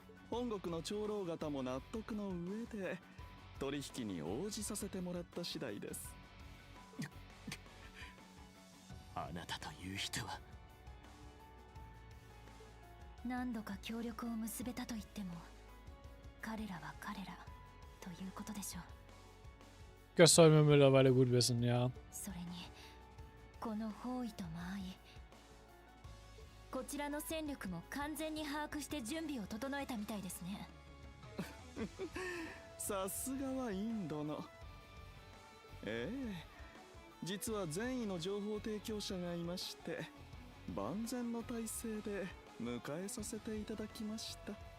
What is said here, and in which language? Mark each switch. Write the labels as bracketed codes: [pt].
[ja] 本国の長老方も納得の上で取引に応じさせてもらった次第です。あなたという人は。何度か協力を結べたと言っても、彼らは彼らということでしょう。 [de] Das sollten wir mittlerweile gut wissen, ja. [ja] それにこの包囲と間合い、こちらの戦力も完全に把握して準備を整えたみたいですね。さすがはインドの。ええ、実は善意の情報提供者がいまして、万全の体制で迎えさせていただきました。